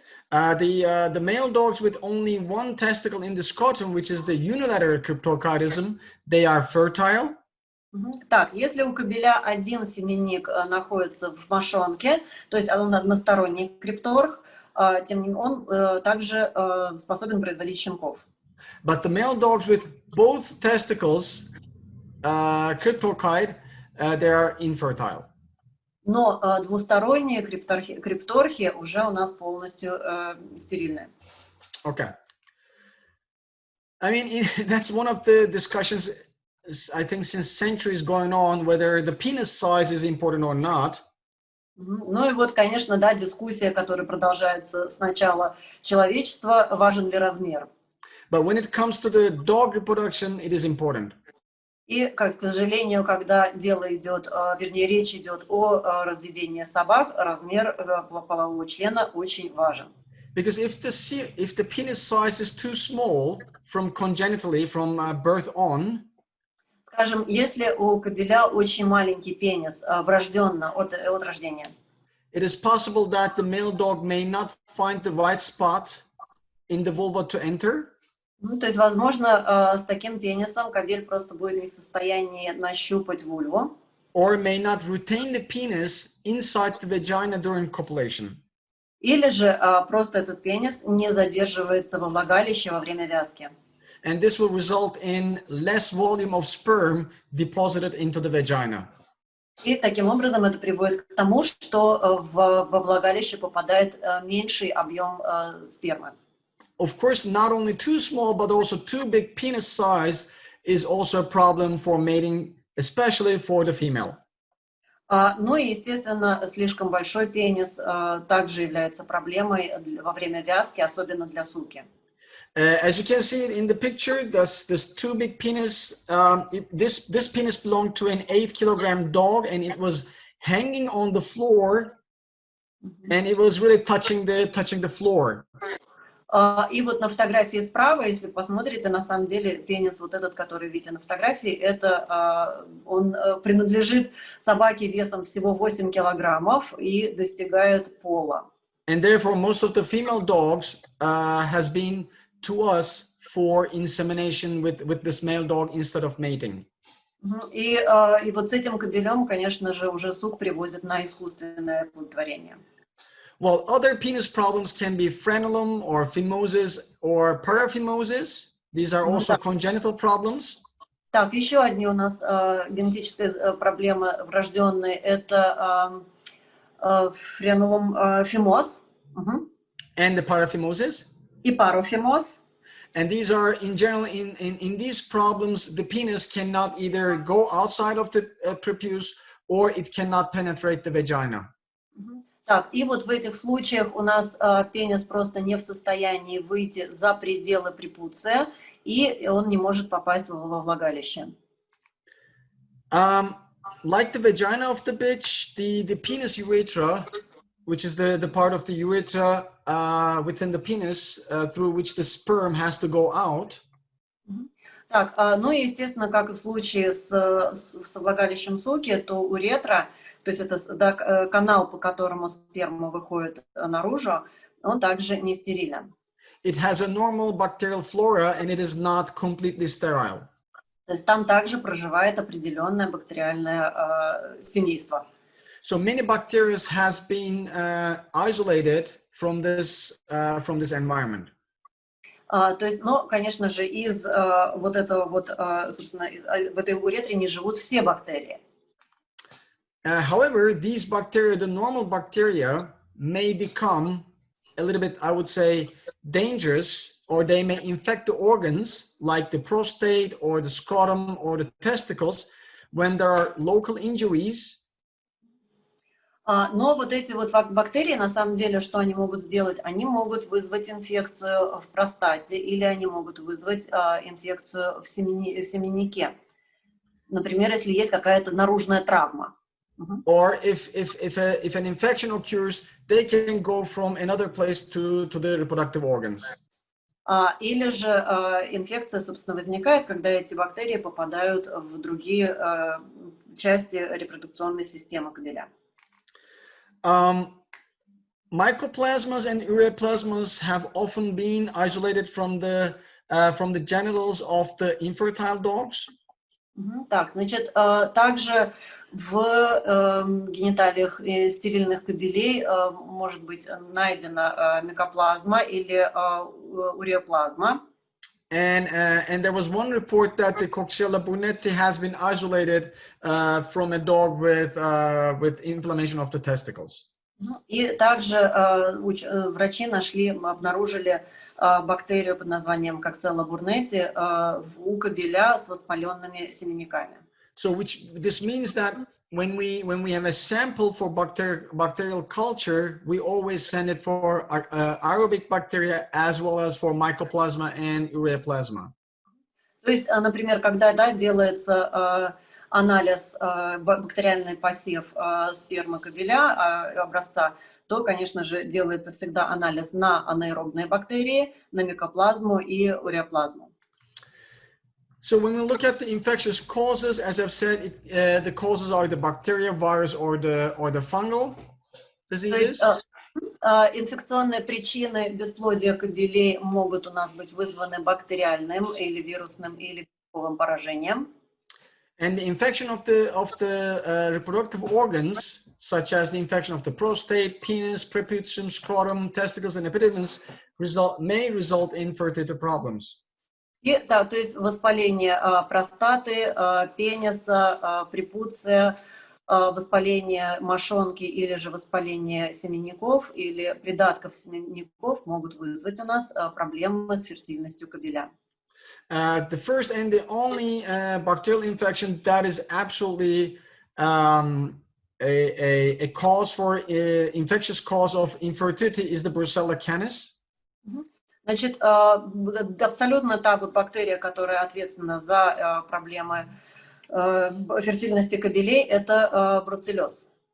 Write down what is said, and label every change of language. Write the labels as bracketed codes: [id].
[en] The male dogs with only one testicle in the scrotum, which is the unilateral cryptorchidism, they are fertile. [ru] Так, если у кабеля один семенник находится в мошонке, то есть он односторонний крипторх, тем не менее он также способен производить щенков. [en] But the male dogs with both testicles, cryptorchid, they are infertile. [ru] Но двусторонние крипторхи уже у нас полностью стерильны. [en] Okay. I mean, that's one of the discussions, I think, since centuries going on, whether the penis size is important or not. [ru] Ну и вот, конечно, да, дискуссия, которая продолжается с начала человечества, важен ли размер. [en] But when it comes to the dog reproduction, it is important. [ru] И, к сожалению, когда дело идет, вернее, речь идет о разведении собак, размер полового члена очень важен. [en] Because if the penis size is too small from congenitally, from birth on, [ru] скажем, если у кабеля очень маленький пенис, врожденно от рождения, [en] it is possible that the male dog may not find the right spot in the vulva to enter. [ru] Ну, то есть, возможно, с таким пенисом кабель просто будет не в состоянии нащупать вульву. [en] Or may not retain the penis inside the vagina during copulation. [ru] Или же просто этот пенис не задерживается во влагалище во время вязки. [en] And this will result in less volume of sperm deposited into the vagina. [ru] И таким образом это приводит к тому, что во влагалище попадает меньший объем спермы. [en] Of course, not only too small, but also too big penis size is also a problem for mating, especially for the female. [ru] Ну и, естественно, слишком большой пенис также является проблемой во время вязки, особенно для суки. [en] As you can see in the picture, this too big penis, this penis belonged to an 8-kilogram dog, and it was hanging on the floor, and it was really touching the floor. [ru] И вот на фотографии справа, если посмотрите, на самом деле пенис вот этот, который видите на фотографии, это он принадлежит собаке весом всего 8 килограммов и достигает пола. [en] And therefore, most of the female dogs has been to us for insemination with this male dog instead of mating. [ru] И вот с этим кобелем, конечно же, уже сук привозят на искусственное оплодотворение. [en] Well, other penis problems can be frenulum or phimosis or paraphimosis. These are also congenital problems. [ru] Так, еще одни у нас генетические проблемы врожденные. Это френулум фимоз. [en] And the paraphimosis. [ru] И парофимоз. [en] And these are in general, in these problems, the penis cannot either go outside of the prepuce or it cannot penetrate the vagina. [ru] Так, и вот в этих случаях у нас пенис просто не в состоянии выйти за пределы препуция, и он не может попасть во влагалище. [en] Like the vagina of the bitch, the penis urethra, which is the part of the urethra within the penis through which the sperm has to go out. [ru] Так, ну и естественно, как и в случае с влагалищем суки, то уретра, то есть это канал, по которому сперма выходит наружу, он также не стерилен. [en] It has a normal bacterial flora and it is not completely sterile. [ru] То есть там также проживает определенное бактериальное семейство. [en] So many bacteria has been isolated from this environment. [ru] То есть, ну, конечно же, из вот этого вот, собственно, в этой уретре не живут все бактерии. [en] However, these bacteria, the normal bacteria, may become a little bit, I would say, dangerous, or they may infect the organs like the prostate or the scrotum or the testicles when there are local injuries. [ru] Но вот эти вот бактерии, на самом деле, что они могут сделать? Они могут вызвать инфекцию в простате или они могут вызвать инфекцию в семеннике. Например, если есть какая-то наружная травма. [en] Or if an infection occurs, they can go from another place to the reproductive organs. [ru] Или же инфекция, собственно, возникает, когда эти бактерии попадают в другие части репродукционной системы кобеля. [en] Mycoplasmas and ureaplasmas have often been isolated from the genitals of the infertile dogs. [ru] Так, значит, также в гениталиях стерильных кобелей может быть найдена микоплазма или уреоплазма. [en] And there was one report that the Coxiella burnetii has been isolated from a dog with inflammation of the testicles. [ru] И также врачи обнаружили бактерию под названием Coxiella burnetii у кобеля с воспаленными семенниками. [en] So this means that when we have a sample for bacterial culture, we always send it for aerobic bacteria as well as for mycoplasma and ureaplasma. [ru] То есть, например, когда делается анализ, бактериальный посев спермы кобеля, образца, то, конечно же, делается всегда анализ на анаэробные бактерии, на микоплазму и уреоплазму. [en] So when we look at the infectious causes, as I've said, the causes are the bacteria, virus, or the fungal diseases. [ru] То есть, инфекционные причины бесплодия кобелей могут у нас быть вызваны бактериальным или вирусным или грибковым поражением. [en] And the infection of the reproductive organs, such as the infection of the prostate, penis, preputium, scrotum, testicles, and epididymis, may result in fertility problems. [ru] И, да, то есть воспаление простаты, пениса, препуция, воспаление мошонки или же воспаление семенников или придатков семенников могут вызвать у нас проблемы с фертильностью кобеля. [en] The first and the only bacterial infection that is absolutely a cause for infectious cause of infertility is the Brucella canis. [ru] Значит, абсолютно та бактерия, которая ответственна за проблемы фертильности кобелей, это бруцеллез.